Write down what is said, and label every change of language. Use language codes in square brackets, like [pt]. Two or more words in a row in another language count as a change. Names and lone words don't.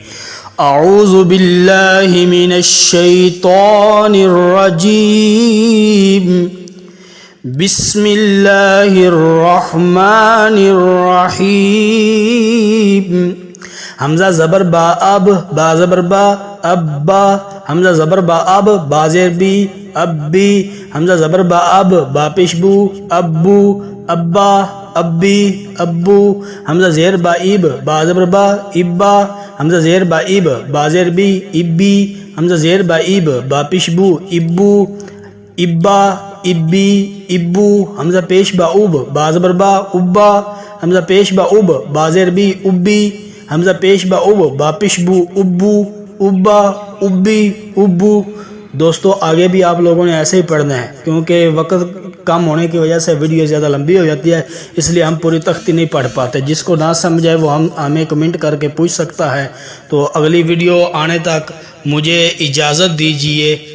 [ar] اعوذ باللہ من الشیطان الرجیم، بسم اللہ الرحمن الرحیم۔ [ur] حمزہ زبر با اب، با زبر با، اب با، حمزہ زبر با اب، با زیر بی، اب بی، حمزہ زبر با اب، با پیش بو، ابو، ابا، ابی، ابو، حمزہ زیر با ایب، با زبر با، ابا، حمزہ زیر با ایب، با زیر بی، ابی، حمزہ زیر با ایب، با پیش بو، ابو، ابا، ابی، ابو، حمزہ پیش با اوب، با زبر با، ابا، حمزہ پیش با اوب، با زیر بی، ابی، حمزہ پیش با اوب، با پیش بو، ابو، ابا، ابی، ابو۔ دوستو آگے بھی آپ لوگوں نے ایسے ہی پڑھنا ہے، کیونکہ وقت کم ہونے کی وجہ سے ویڈیو زیادہ لمبی ہو جاتی ہے، اس لیے ہم پوری تختی نہیں پڑھ پاتے۔ جس کو نہ سمجھائے وہ ہمیں کمنٹ کر کے پوچھ سکتا ہے۔ تو اگلی ویڈیو آنے تک مجھے اجازت دیجیے۔